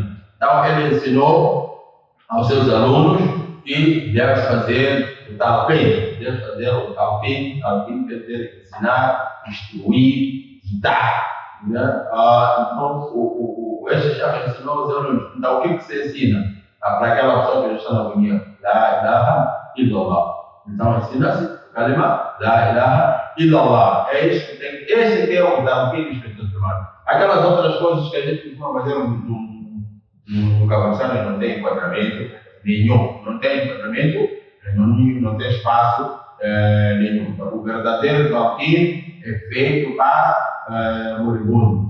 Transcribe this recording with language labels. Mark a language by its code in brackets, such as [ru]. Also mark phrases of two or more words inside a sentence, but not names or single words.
[pt] Então, ele ensinou aos seus alunos que deve fazer o talqin. Talqin quer dizer ensinar, instruir, dar. Então, este já ensinou os alunos. Então, o que você ensina para aquela pessoa que já está na agonia? [ar] لا إله إلا الله. [pt] Então, ensina-se a kalima [ar] لا إله إلا الله. [pt] Esse que é o talqin dos irmãos. Aquelas outras coisas que a gente costuma fazer no Cavassano e não tem enquadramento nenhum. Não tem enquadramento nenhum, não tem espaço nenhum. Então, o verdadeiro talquim é feito para moribundo.